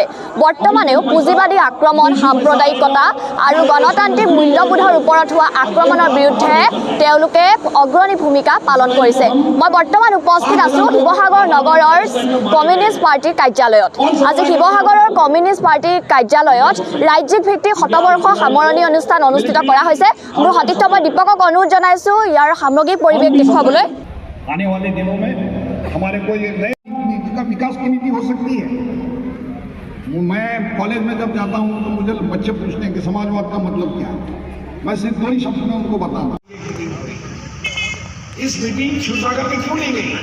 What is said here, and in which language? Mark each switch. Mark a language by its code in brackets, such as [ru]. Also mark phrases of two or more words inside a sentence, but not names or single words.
[as] বৰ্তমানেও পুঁজিবাদী আক্ৰমণ, সাম্প্ৰদায়িকতা আৰু গণতান্ত্ৰিক মূল্যবোধৰ ওপৰত হোৱা আক্ৰমণৰ বিৰুদ্ধে তেওঁলোকে অগ্ৰণী ভূমিকা পালন কৰিছে। মই বৰ্তমান উপস্থিত আছোঁ শিৱসাগৰ নগৰৰ কমিউনিষ্ট পাৰ্টিৰ কাৰ্যালয়ত। আজি শিৱসাগৰৰ কমিউনিষ্ট পাৰ্টিৰ কাৰ্যালয়ত ৰাজ্যিক ভিত্তিক শতবৰ্ষ সামৰণি অনুষ্ঠান অনুষ্ঠিত কৰা হৈছে। মোৰ সতীৰ্থ মই দীপকক অনুৰোধ জনাইছোঁ ইয়াৰ সামগ্ৰিক পৰিৱেশ দেখুৱাবলৈ। [hi] आने वाले दिनों में हमारे कोई नए विकास की नीति हो सकती है। मैं कॉलेज में जब जाता हूँ तो मुझे बच्चे पूछते हैं कि समाजवाद का मतलब क्या है। मैं सिर्फ 2 ही शब्द में उनको बताता। इस मीटिंग शिवसागर में क्यों ली गई?